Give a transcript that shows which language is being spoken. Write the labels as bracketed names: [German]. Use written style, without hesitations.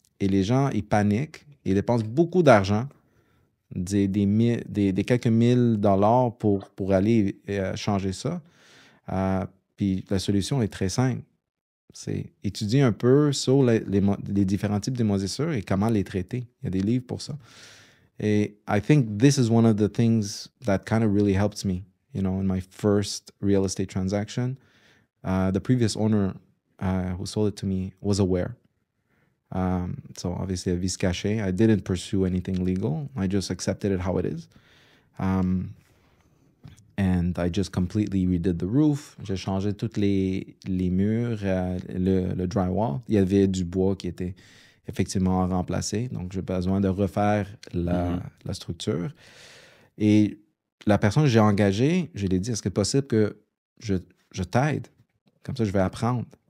[French] et les gens, ils paniquent, ils dépensent beaucoup d'argent, des quelques mille dollars pour aller changer ça. Puis la solution est très simple. C'est étudier un peu sur les différents types de moisissures et comment les traiter. Il y a des livres pour ça. [English] Et I think this is one of the things that kind of really helped me, in my first real estate transaction. The previous owner who sold it to me was aware. So obviously, a vice caché. I didn't pursue anything legal. I just accepted it how it is. And I just completely redid the roof. [French] J'ai changé tous les murs, le drywall. Il y avait du bois qui était effectivement remplacé. Donc, j'ai besoin de refaire la structure. Et la personne que j'ai engagée, je lui ai dit, est-ce que c'est possible que je t'aide? Comme ça, je vais apprendre.